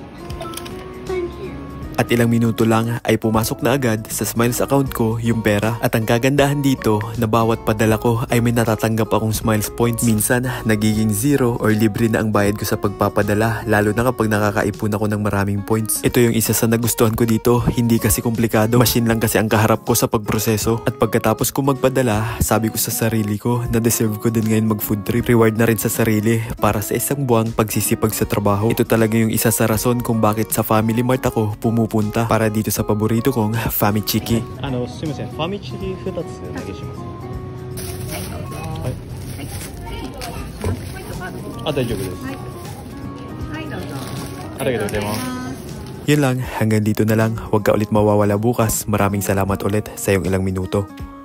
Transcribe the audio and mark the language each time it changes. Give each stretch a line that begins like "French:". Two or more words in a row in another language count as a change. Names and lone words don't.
English: Thank you.
Filipino: At ilang minuto lang ay pumasok na agad sa Smiles account ko yung pera. At ang kagandahan dito na bawat padala ko ay may natatanggap akong Smiles points. Minsan nagiging 0 or libre na ang bayad ko sa pagpapadala, lalo na kapag nakakaipon ako ng maraming points. Ito yung isa sa nagustuhan ko dito, hindi kasi komplikado. Machine lang kasi ang kaharap ko sa pagproseso. At pagkatapos ko magpadala, sabi ko sa sarili ko na deserve ko din ngayon mag
English: food trip.
Filipino: Reward na rin sa sarili para sa isang buwang pagsisipag sa trabaho. Ito talaga yung isa sa rason kung bakit sa Family Mart ako pumupunta para dito sa paborito kong Famichiki.
Japanese: すみません、ファミチキ2つお願いします。はい。あ、大丈夫です。はい、どうぞ。ありがとうございます。
Filipino: Yun lang, hanggang dito na lang. Huwag ka ulit mawawala bukas. Maraming salamat ulit sa iyong ilang minuto.